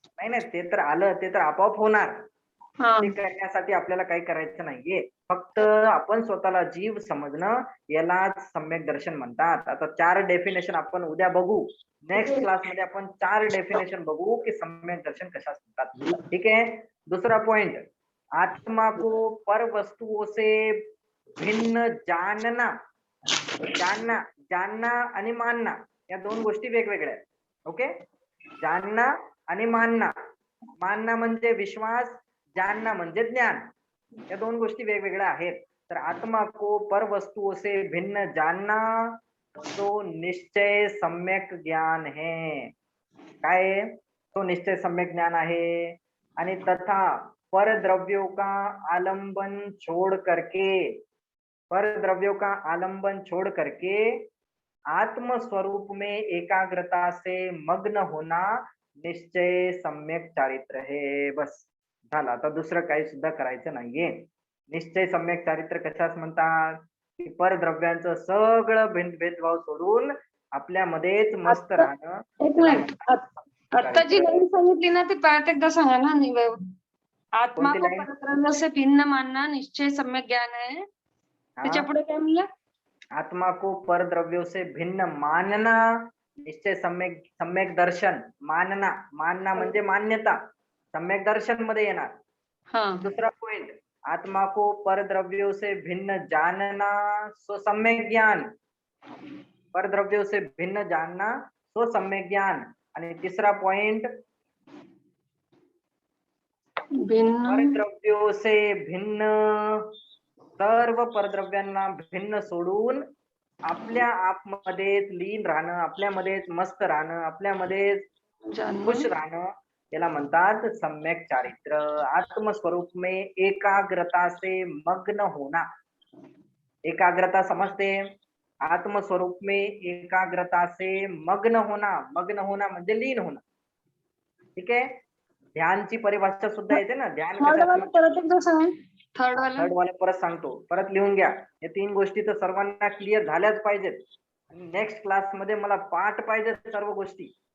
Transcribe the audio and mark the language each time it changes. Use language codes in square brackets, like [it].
[mr] नाही नाही, ते तर आलं, ते तर आपोआप होणार. हा, ते करण्यासाठी आपल्याला काही करायचं नाहीये. फक्त आपण स्वतःला जीव समजणं यालाच सम्यक दर्शन म्हणतात. आता 4 डेफिनेशन आपण उद्या बघू. नेक्स्ट क्लासमध्ये आपण 4 डेफिनेशन बघू की सम्यक दर्शन कशास म्हणतात. ठीक आहे. दुसरा पॉइंट, [hi] आत्मा को पर वस्तुओं से भिन्न जानना. [mr] जानना, जानना आणि मानना या 2 गोष्टी वेगवेगळ्या आहेत. ओके, जानना आणि मानना. मानना म्हणजे विश्वास, जानना म्हणजे ज्ञान. या 2 गोष्टी वेगवेगळ्या आहेत. [hi] तर आत्मा को पर वस्तुओं से भिन्न जानना तो निश्चय सम्यक ज्ञान है. [mr] काय आहे? तो निश्चय सम्यक ज्ञान आहे. [hi] आणि तथा पर द्रव्यों का आलंबन छोड़ करके, पर द्रव्यों का आलंबन छोड़ करके आत्म स्वरूप में एकाग्रता से मग्न होना निश्चय सम्यक चारित्र है. [mr] बस झालं. आता दुसरं काही सुद्धा करायचं नाहीये. निश्चय सम्यक चारित्र कशास म्हणतात? की परद्रव्यांचं सगळं भेदभाव सोडून आपल्यामध्येच मस्त राहणं. एक मिनिट. आता जी लाईन सांगितली ना ती परत एकदा सांगा ना. [hi] आत्मा [mr] कोणती [hi] को [en] line? [hi] परद्रव्य से भिन्न मानना निश्चय सम्यक ज्ञान आहे. [mr] त्याच्या पुढे काय म्हणलं? [hi] आत्मा को परद्रव्यों से भिन्न मानना निश्चय सम्यक सम्यक दर्शन. [mr] मानना, मानना म्हणजे मान्यता, सम्यक दर्शन मध्ये येणार. हा, [hi] दूसरा पॉइंट, आत्मा को परद्रव्यों से भिन्न जानना सो सम्यक ज्ञान. परद्रव्यों से भिन्न जानना सो सम्यक ज्ञान. [mr] आणि तिसरा पॉइंट, भिन्न [hi] परद्रव्यों से भिन्न, [mr] सर्व परद्रव्यांना भिन्न सोडून आपल्या आपमध्येच लीन राहणं, आपल्यामध्येच मस्त राहणं, आपल्यामध्येच खुश राहणं याला म्हणतात सम्यक चारित्र. [hi] आत्मस्वरूप में एकाग्रता से मग्न होना. [mr] एकाग्रता समजते? [hi] आत्मस्वरूप में एकाग्रता से मग्न होना. मग्न होना [mr] म्हणजे लीन होणं. ठीक आहे. ध्यानची परिभाषा सुद्धा येते ना. ध्यान कशाचं? परत एकदा सांगा. थर्ड वाला थर्ड वाला परत सांगतो, परत लिहून घ्या. या 3 गोष्टी तर सर्वांना क्लिअर झाल्याच पाहिजेत. नेक्स्ट क्लास मध्ये मला पाठ पाहिजेत सर्व गोष्टी.